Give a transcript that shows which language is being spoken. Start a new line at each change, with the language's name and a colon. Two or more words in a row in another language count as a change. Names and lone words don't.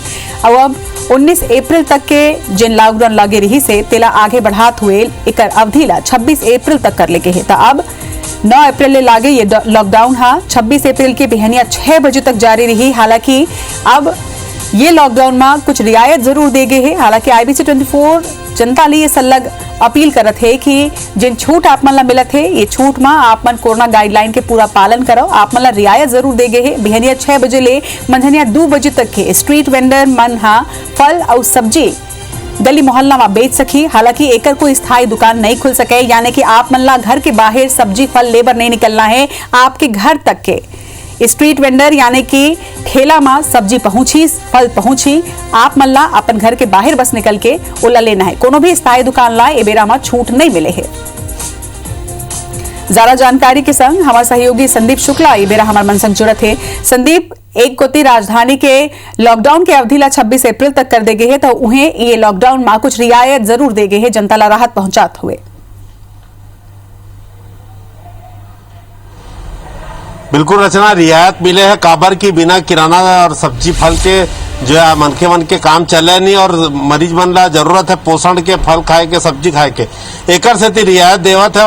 Chhattisgarhi: और अब 19 अप्रैल तक के जिन लॉकडाउन लगे रही से तेला आगे बढ़ात हुए एक अवधि ला 26 अप्रैल तक कर लेके है। तो अब 9 अप्रैल ले लागे ये लॉकडाउन हा 26 अप्रैल के बिहानिया 6 बजे तक जारी रही। हालांकि अब ये लॉकडाउन में कुछ रियायत जरूर दे गए है। हालांकि IBC 24 जनता लिए ये सलग अपील करत है कि जिन छूट आप मन ला मिलत है, ये छूट में आप मन
English: corona guideline
Chhattisgarhi: के पूरा पालन करो। आप मन ला रियायत जरूर दे गए है। बिहानिया 6 बजे ले मंझनिया 2 बजे तक के
English: street vendor
Chhattisgarhi: मन हा फल और सब्जी गली मोहल्ला में बेच सकी। हालांकि एकर कोई स्थायी दुकान नहीं खुल सके, यानी कि आप मन ला घर के बाहर सब्जी फल लेबर नहीं निकलना है। आपके घर तक के
English: street vendor
Chhattisgarhi: यानी कि ठेला में सब्जी पहुंची, फल पहुंची, आप मन ला अपन घर के बाहर बस निकल के ओला लेना है। कोनो भी स्थायी दुकान ला ए बेरा में छूट नहीं मिले है। ज्यादा जानकारी के संग हमारे सहयोगी संदीप शुक्ला ए बेरा हमारे मन संग जुड़त है। संदीप, एक कोती राजधानी के लॉकडाउन के अवधि ला 26 अप्रैल तक कर दे गए है, तो उन्हें ये लॉकडाउन में कुछ रियायत जरूर दे गए है, जनता ला राहत पहुंचात हुए। बिल्कुल रचना, रियायत मिले है काबर की बिना किराना और सब्जी फल के जो है मनके मन के काम चले नहीं, और मरीज मन ला जरूरत है पोषण के, फल खाए के, सब्जी खाए के, एकर से रियायत देवत है।